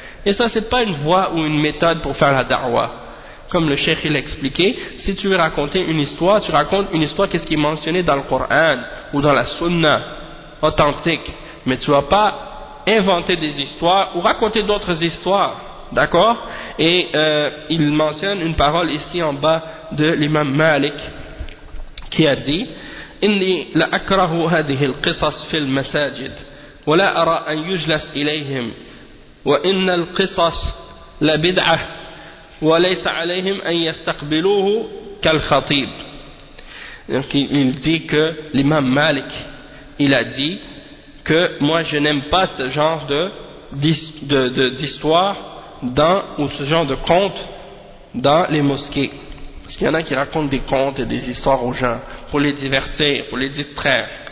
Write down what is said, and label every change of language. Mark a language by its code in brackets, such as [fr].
[fr] Et ça, c'est pas une voie ou une méthode pour faire la da'wah. Comme le cheikh il a expliqué, si tu veux raconter une histoire, tu racontes une histoire qu'est-ce qui est mentionné dans le Coran ou dans la Sunna authentique, mais tu ne vas pas inventer des histoires ou raconter d'autres histoires, d'accord? Et il mentionne une parole ici en bas de l'imam Malik qui a dit: [ar] إني لأكره هذه القصص في المساجد ولا أرى أن يجلس إليهم وإن القصص لبدعة وليس عليهم أن يستقبلوه كالخطيب. [fr] Donc il dit que l'imam Malik, il a dit que moi je n'aime pas ce genre d'histoire dans, ou ce genre de conte dans les mosquées. parce qu'il y en a qui racontent des contes et des histoires aux gens pour les divertir, pour les distraire.